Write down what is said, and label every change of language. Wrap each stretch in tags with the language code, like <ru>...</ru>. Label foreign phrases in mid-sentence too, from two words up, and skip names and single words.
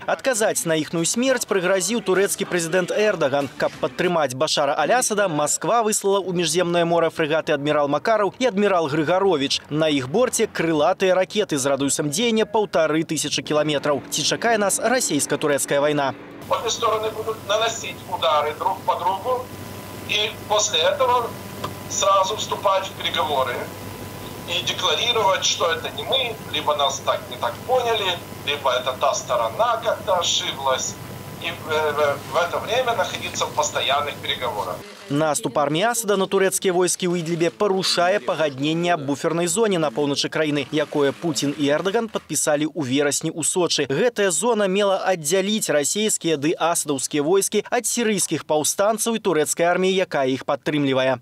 <be>Адказаць на іхную смерць прыгразіў турэцкі прэзідэнт Эрдаган. Каб падтрымаць Башара Аль-Асада, Масква выслала ў міжземнае мора фрэгаты адмірал Макараў і адмірал Грыгаровіч. На іх борце крылатыя ракеты з радыусам дзеяння 1500 кілометраў. Ці чакае нас расійска-турэцкая вайна?</be> <ru>Обе стороны будут наносить удары друг по другу и после этого сразу вступать в переговоры. И декларировать, что это не мы, либо нас не так поняли, либо это та сторона как-то ошиблась. И в это время находиться в постоянных переговорах.</ru> <be>Наступ арміі Асада на турэцкія войскі ў Ідлібе парушае пагадненне аб буфернай зоне на поўначы краіны, якое Путін і Эрдаган падпісалі ў верасні ў Сочы. Гэтая зона мела аддзяліць расійскія ды асадаўскія войскі ад сірыйскіх паўстанцаў і турэцкай арміі, якая іх падтрымлівае.</be>